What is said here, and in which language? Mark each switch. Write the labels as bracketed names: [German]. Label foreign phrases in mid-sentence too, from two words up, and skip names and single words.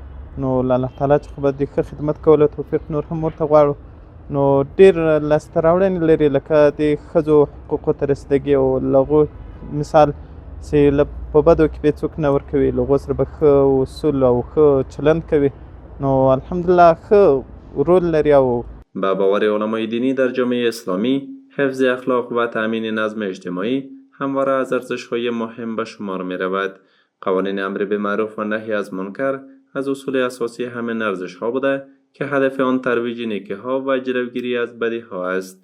[Pashto] نو الله تعالی څخه به د ښه خدمت کولو توفیق نور هم ورته غواړو. نو ډېر لاسته راوړنې لري لکه د ښځو حقوقو ته رسیدګي او له هغو مثال چې په بدو کې به څوک نه ورکوي، له هغو سره به ښه اصول او ښه چلند کوي. نو الحمدلله ښه رول لري. او [Persian] به باور علمای دینی در جامعه اسلامی حفظ اخلاق و تأمین نظم اجتماعی همواره از ارزش‌های مهم به شمار می‌رود. قوانین امر به معروف و نهی از منکر از اصول اساسی همین ارزش‌ها بوده که هدف آن ترویج نیکی‌ها و جلوگیری از بدی‌ها است.